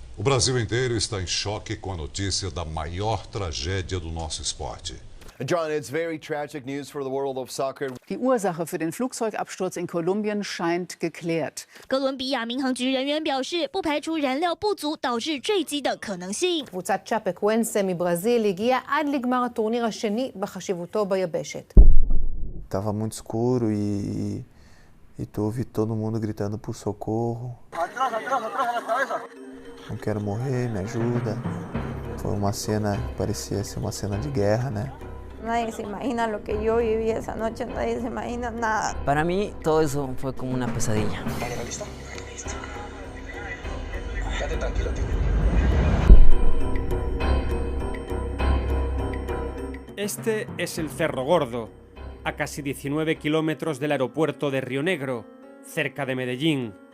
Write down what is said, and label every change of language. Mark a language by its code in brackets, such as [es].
[pt] O Brasil inteiro está em choque com a notícia da maior tragédia do nosso esporte. [en] John, it's very tragic news for the world of soccer. [de] Die Ursache für den Flugzeugabsturz in Kolumbien scheint geklärt. [zh] 哥伦比亚民航局人员表示，不排除燃料不足导致坠机的可能性。 [he] קבוצת צ'אפקוואנסה מברזיל הגיעה עד לגמר הטורניר השני בחשיבותו ביבשת. [pt] Tava muito escuro e tu ouvi todo mundo gritando por socorro. [es] Atrás, atrás, atrás a la cabeza. [pt] Não quero morrer, me ajuda. Foi uma cena, parecia ser uma cena de guerra, né? [es] Nadie se imagina lo que yo viví esa noche, nadie se imagina nada. Para mí todo eso fue como una pesadilla. ¿Listo? Listo. Quédate tranquilo, tío. Este es el Cerro Gordo, a casi 19 kilómetros del aeropuerto de Río Negro, cerca de Medellín.